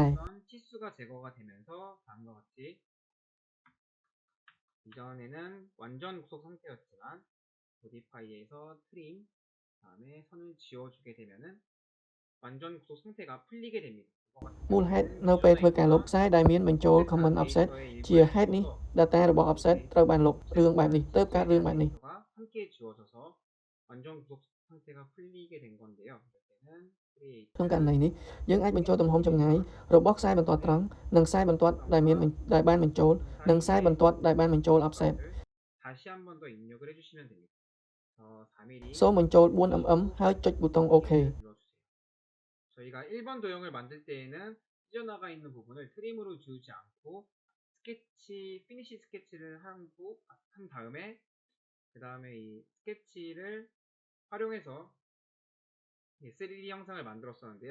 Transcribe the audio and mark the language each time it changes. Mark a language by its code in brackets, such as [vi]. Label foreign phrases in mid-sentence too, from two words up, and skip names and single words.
[ko] 치수가 제거가 되면서 다음과 같이 이전에는 완전 구속 상태였지만 modify에서 trim 다음에 선을 지워주게 되면은 완전 구속 상태가 풀리게 됩니다. [km] មូលហេតុនៅពេលធ្វើការលុបខ្សែដែលមានបញ្ចូល [en] comment offset [km] ជាហេតុនេះ data របស់ offset ត្រូវបានលុបរឿងបែបនេះទើបកើតរឿងបែបនេះ [ko] 함께 지워져서 완전 구속 상태가 풀리게 된 건데요. 이때는 create [km] ក្នុងករណីនេះយើងអាចបញ្ចូលទំហំចម្ងាយរបស់ខ្សែបន្ទាត់ត្រង់និងខ្សែបន្ទាត់ដែលបានបញ្ចូលនិងខ្សែបន្ទាត់ដែលបានបញ្ចូល offset [ko] 다시 한 번 더 입력을 해주시면 됩니다. 4mm [km] សូមបញ្ចូល 4mm ហើយចុចប៊ូតុង OK [ko] 눌러주세요. 저희가 1번 도형을 만들 때에는 찢어나가 있는 부분을 트림으로 지우지 않고 피니시 스케치를 한 다음에 그 다음에 이 스케치를 활용해서 3D 형상을 만들었었는데요.